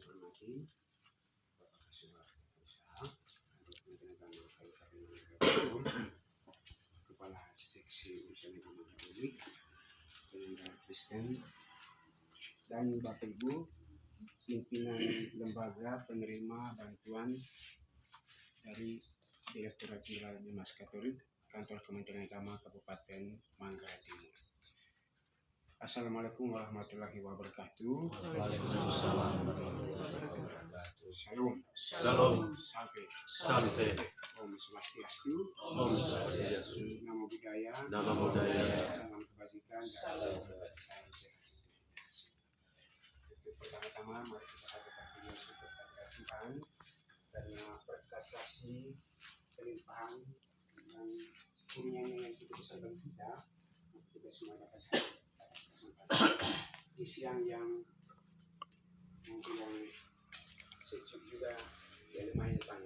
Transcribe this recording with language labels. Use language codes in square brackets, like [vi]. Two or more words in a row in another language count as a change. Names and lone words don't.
[id] hormati Bapak Kasubag Usaha, Kementerian Agama Kabupaten Timur, Kepala Seksi Urusan Ekonomi Publik, Penyelenggara Kristen, dan Bapak Ibu pimpinan lembaga penerima bantuan dari Direktorat Jenderal Dinas Katolik Kantor Kementerian Agama Kabupaten Manggarai Timur. [ar] السلام عليكم ورحمة الله وبركاته. وعليكم السلام ورحمة الله وبركاته. [id] Shalom. Salam. Salve. Salve. [sa] ॐ स्वस्त्यस्तु. ॐ स्वस्त्यस्तु. [pi] Namo Buddhaya. Namo Buddhaya. [id] Salam kebajikan. Salam kebajikan. Pertama-tama mari kita katakan Tuhan karena berkat kasih kelimpahan dan kurnianya yang cukup besar bagi kita semua dapat di siang yang mungkin yang sejuk juga ya lumayan panas.